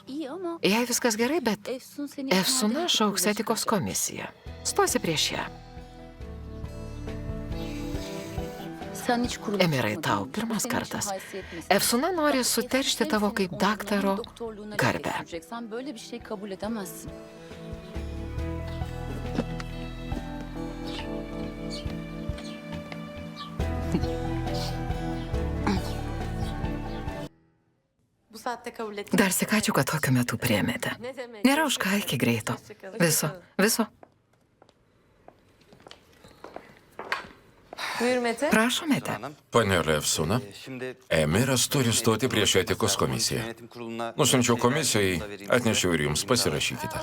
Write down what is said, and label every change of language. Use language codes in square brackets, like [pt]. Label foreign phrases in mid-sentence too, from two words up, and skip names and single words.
[lt] Jei viskas gerai, bet Efsuna šauks etikos komisiją. Stosi prieš ją. Emirai, tau pirmas kartas. Efsuna nori suteršti tavo kaip daktaro garbę. [tr] Bu saatte kabul et. [lt] Dar sik ačiū, kad tokiu metu priėmėte. Nėra už ką, iki greito. Viso. [tr] Buyur Mete. [lt] Prašom, Mete. Panelė Efsuna, [tr] Şimdi [lt] Emiras turi stoti prieš etikos komisiją. Nusinčiau komisijai, atnešiau ir jums, pasirašykite.